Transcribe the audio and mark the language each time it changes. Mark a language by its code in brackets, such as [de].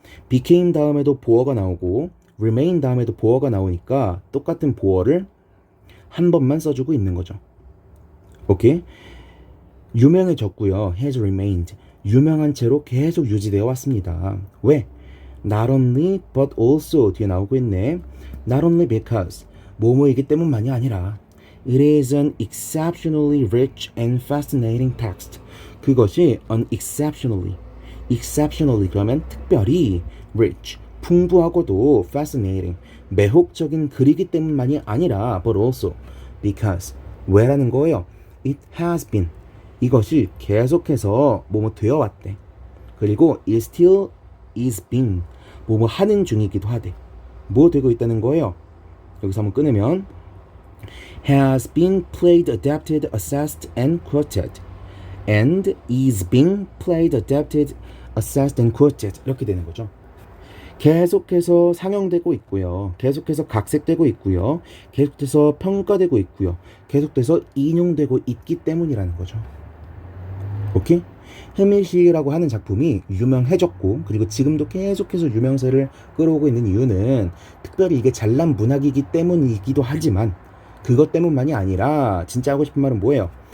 [ko] became 다음에도 보어가 나오고 remain 다음에도 보어가 나오니까 똑같은 보어를 한 번만 써주고 있는 거죠. 오케이? 유명해졌고요. [en] has remained, [ko] 유명한 채로 계속 유지되어 왔습니다. 왜? [en] Not only but also [ko] 뒤에 나오고 있네. [en] Not only because, [ko] 뭐뭐이기 때문만이 아니라 [en] It is an exceptionally rich and fascinating text. [ko] 그것이 an exceptionally 그러면 특별히 rich, 풍부하고도 fascinating, 매혹적인 글이기 때문만이 아니라 [en] but also because, [ko] 왜라는 거예요. [en] It has been, [ko] 이것이 계속해서 뭐뭐 되어 왔대. 그리고 [en] it still is being, [ko] 뭐뭐 하는 중이기도 하대. 뭐 되고 있다는 거예요. 여기서 한번 끊으면 [en] has been played, adapted, assessed, and quoted. and is being played, adapted, assessed, and quoted. [ko] 이렇게 되는 거죠. 계속해서 상영되고 있고요. 계속해서 각색되고 있고요. 계속해서 평가되고 있고요. 계속해서 인용되고 있기 때문이라는 거죠. 오케이? 햄릿이라고 하는 작품이 유명해졌고 그리고 지금도 계속해서 유명세를 끌어오고 있는 이유는 특별히 이게 잘난 문학이기 때문이기도 하지만 그것 때문만이 아니라 진짜 하고 싶은 말은 뭐예요?